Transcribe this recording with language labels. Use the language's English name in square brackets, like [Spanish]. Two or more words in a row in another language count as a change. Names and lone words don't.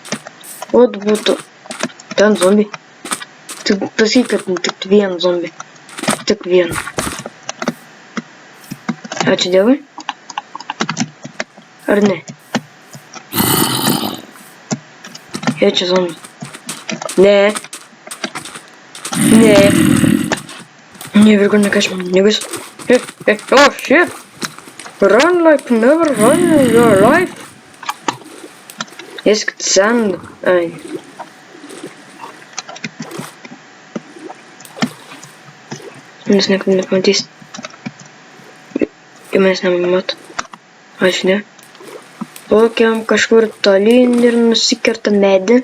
[Lithuanian] Ot būtų. Ten zombi. Tik pasakyk, kad tik vien zombi. Tik vien. Ačiū Dievui? Ar ne? Jie čia zombi. Ne. [English] Never gonna catch me, niggas. Oh shit! Run like never run in your life. Yes, sand. [Lithuanian] Manęs niekada nepamatys. Kai manęs nemato. Ačiū ne. Plaukiam kažkur tolyn ir nusikerta medį.